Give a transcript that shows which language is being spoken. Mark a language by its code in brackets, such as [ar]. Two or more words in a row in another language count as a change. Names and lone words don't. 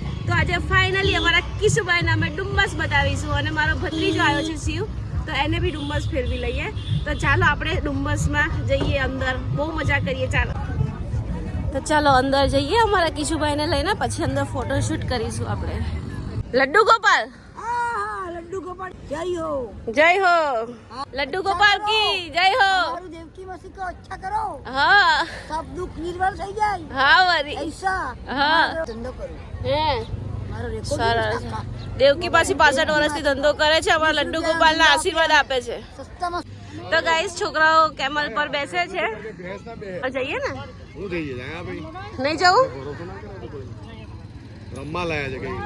[gu] તો આજે ફાઇનલી અમારા કિશુભાઈને અમે ડુમ્મસ બતાવીશું અને મારો ભત્રીજો આવ્યો છે શિવ, તો એને બી ડુમ્મસ ફેરવી લઈએ. તો ચાલો આપણે ડુમ્મસમાં જઈએ, અંદર બહુ મજા કરીએ. ચાલો તો ચાલો અંદર જઈએ અમારા કિશુભાઈને લઈને, પછી અંદર ફોટોશૂટ કરીશું આપણે. લડ્ડુ ગોપાલ, [hi] लड्डू गोपाल जय हो, जय हो. लड्डू गोपाल की जय हो. देवकी मसी को अच्छा करो, हाँ सब दुख निर्मल [gu] થઈ જાય. [hi] हाँ वरी ऐसा हाँ [gu] ધંધો કરો. હે મારો સરસ. દેવકી પાછી 65 વર્ષથી ધંધો કરે છે, અમારા લડ્ડુ ગોપાલના આશીર્વાદ આપે છે. સસ્તામાં તો ગાઈસ છોકરાઓ કેમલ પર બેસે છે. જઈએ ને? હું જઈએ જા ભાઈ, નહીં જવું? રમવા લાયા છે કઈ.